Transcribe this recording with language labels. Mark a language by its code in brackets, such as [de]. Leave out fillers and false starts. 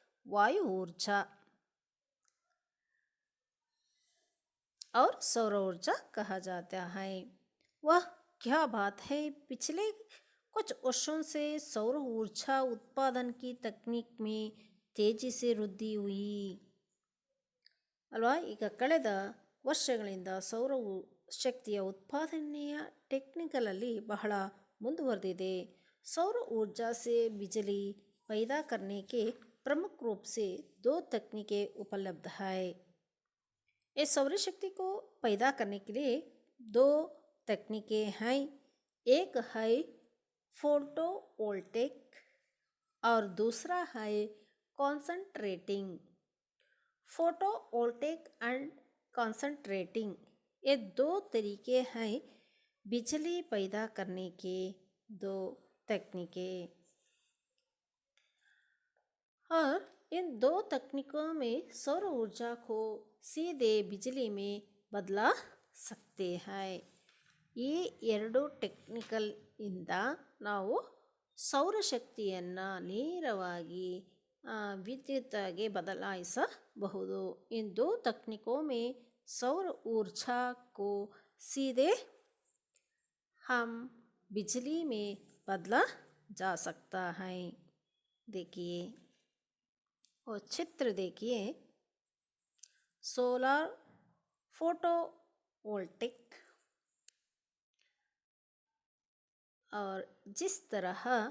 [hi] वायु ऊर्जा और सौर ऊर्जा कहा जाता है। वह क्या बात है, पिछले कुछ वर्षों से सौर ऊर्जा उत्पादन की तकनीक में तेजी से वृद्धि हुई ಅಲ್ವಾ। [kn] ಈಗ ಕಳೆದ ವರ್ಷಗಳಿಂದ ಸೌರ ಶಕ್ತಿಯ ಉತ್ಪಾದನೆಯ ಟೆಕ್ನಿಕಲಲ್ಲಿ ಬಹಳ ಮುಂದುವರೆದಿದೆ। [hi] सौर ऊर्जा से बिजली पैदा करने के प्रमुख रूप से 2 तकनीकें उपलब्ध है। इस सौर शक्ति को पैदा करने के लिए 2 तकनीकें हैं। एक है फोटोवोल्टिक और दूसरा है कॉन्सनट्रेटिंग। फोटोवोल्टिक एंड कॉन्सनट्रेटिंग, ये 2 तरीके हैं बिजली पैदा करने के 2 तकनीकें। और इन 2 तकनीकों में सौर ऊर्जा को सीधे बिजली में बदला सकते हैं। [kn] ಈ 2 ಟೆಕ್ನಿಕಲ್ ಇಂದ ನಾವು ಸೌರಶಕ್ತಿಯನ್ನು ನೇರವಾಗಿ ವಿದ್ಯುತ್ತಾಗಿ ಬದಲಾಯಿಸಬಹುದು। [hi] इन 2 तकनीकों में सौर ऊर्जा को सीधे हम बिजली में बदला जा सकता है। देखिए और चित्र देखिए, सोलर फोटोवोल्टिक, और जिस तरह